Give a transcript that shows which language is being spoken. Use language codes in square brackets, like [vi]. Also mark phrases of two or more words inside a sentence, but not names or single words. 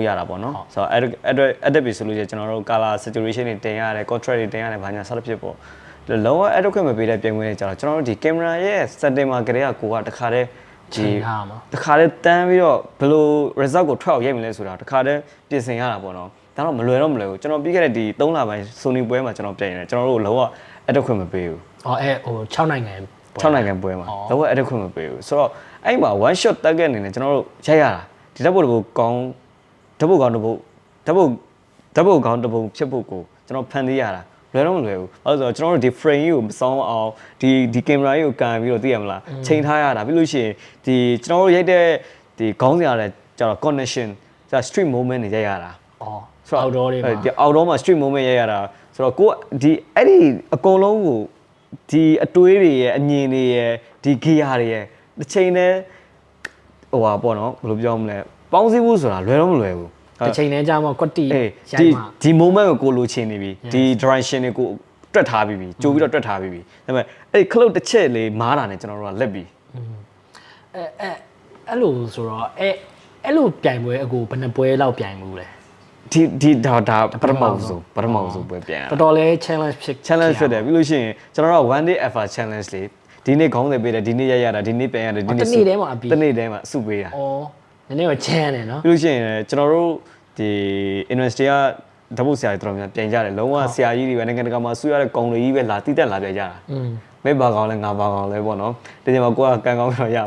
[my] ရတာပေါ့နော်ဆိုတော့ edit ပြီဆိုလို့ရှိရင်ကျွန်တော်တို့ [en] color saturation [my] တွေတင်ရတယ် contrast တွေတင်ရတယ်ဘာညာစသဖြင့်ပေါ့လုံးဝ edit ခွင့်မပေးတဲ့ပြိုင်ပွဲတွေကျတော့ကျွန်တော်တို့ဒီ camera ရဲ့ setting မှာကလေးကကိုကတခါတည်းဒီတခါတည်းတန်းပြီးတော့ဘယ်လို result ကိုထွက်အောင်ရိုက်မလဲဆိုတာတခါတည်းပြင်ဆင်ရတာပေါ့နော်ဒါတော့မလွယ်ဘူးကျွန်တော်ပြီးခဲ့တဲ့ဒီ3လပိုင်း Sony ပွဲမှာကျွန်တော်ပြိုင်နေတယ်ကျွန်တော်တို့လုံးဝ edit ခွင့်မပေးဘူး ဟို6နိုင်ငံ ပွဲမှာလုံးဝ edit ခွင့်မပေးဘူးဆိုတော့အဲ့မှာ [en] one shot target [my] အနေနဲ့ကျွန်တော်တို့ရိုက်ရတာဒီဓာတ်ပုံတစ်ပုဒ်ကောင်းဓာတ်ပုံကောင်းတစ်ပုဒ်ဓာတ်ပုံကောင်းတစ်ပုဒ်ဖြစ်ဖို့ကိုကျွန်တော်ဖန်တီးရတာလွယ်တော့မလွယ်ဘူးအဲ့ဆိုတော့ကျွန်တော်တို့ဒီ frame ကြီးကိုမစောင်းအောင်ဒီ camera ကြီးကိုကန်ပြီးတော့သိရမလားချိန်ထားရတာပြီးလို့ရှိရင်ဒီကျွန်တော်တို့ရိုက်တဲ့ဒီခေါင်းစဉ်ရတယ်ကျတော့ connection ကျ [en] street moment [my] တွေရိုက်ရတာ outdoor တွေမှာ ဒီ outdoor မှာ [en] street moment [my] ရိုက်ရတာဆိုတော့ကိုဒီအဲ့ဒီအကုန်လုံးကိုဒီအတွေးတွေရဲ့အမြင်တွေရဲ့ဒီ gear တွေရဲ့တစ်ချိန်တည်းဟိုပါပေါ့နော်ဘယ်လိုပြောမလဲပေါင်းစည်းဖို့ဆိုတာလွယ်တော့မလွယ်ဘူး တစ်ချိန်တည်းကြာမှကွက်တီရို ဒီ က်မှ ဒီ moment ကိုကိုလိုချင်နေပြီဒီ direction တွေကိုတွက်ထားပြီးပြီကြိုးပြီးတော့တွက်ထားပြီးပြီဒါပေမဲ့အဲ့ခလုတ်တစ်ချက်လေးမားတာနဲ့ကျွန်တော်တို့ကလက်ပြီး အဲ့လိုဆိုတော့အဲ့လိုပြိုင်ပွဲအကိုဘယ်နှပွဲလောက်ပြိုင်မှုလဲ ဒီဒါပထမဆုံးပွဲပြန် တော်တော်လေး challenge ဖြစ် challenge ဖြစ်တယ်ပြီးလို့ရှိရင်ကျွန်တော်တို့က [en] one day ever challenge [my] လေးဒီနေ့ခေါင်းစဉ်ပေးတယ်ဒီနေ့ရတာဒီနေ့ပြန်ရတယ်ဒီနေ့ တနေ့တည်းမှာအပြီး တနေ့တည်းမှာအစုပေးတာ ဩနည်းနည်းတော့ချမ်းတယ်နော် ပြီးလို့ရှိရင်ကျွန်တော်တို့ဒီ university ကဓာတ်ပုံဆရာတွေတော်တော်များပြန်ကြတယ်လုံးဝဆရာကြီးတွေပဲနိုင်ငံတကာမှာဆူရတဲ့ကောင်တွေကြီးပဲလာတိတက်လာပြန်ကြတာမဲဘာကောင်လဲငါဘာကောင်လဲပေါ့နော်ဒီချိန်မှာကိုကကန်ကောင်းပြီးတော့ရပါ